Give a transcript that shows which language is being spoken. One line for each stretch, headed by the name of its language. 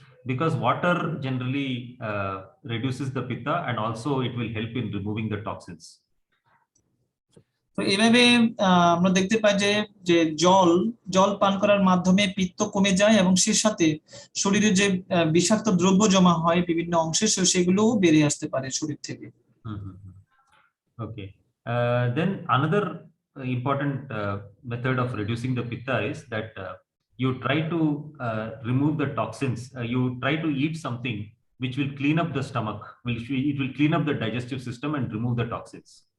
English: Because water generally reduces the pitta, and also it will help in removing the toxins.
Bangla: তো এভাবে আমরা দেখতে পাই যে জল পান করার মাধ্যমে পিত্ত কমে যায়, এবং সেই সাথে শরীরে যে বিষাক্ত দ্রব্য জমা হয় বিভিন্ন অংশে, সেগুলোও বেরিয়ে আসতে পারে শরীর থেকে।
English: Okay, then another important method of reducing the pitta is that you try to remove the toxins. You try to eat something which will clean up the stomach, it will clean up the digestive system and remove the toxins.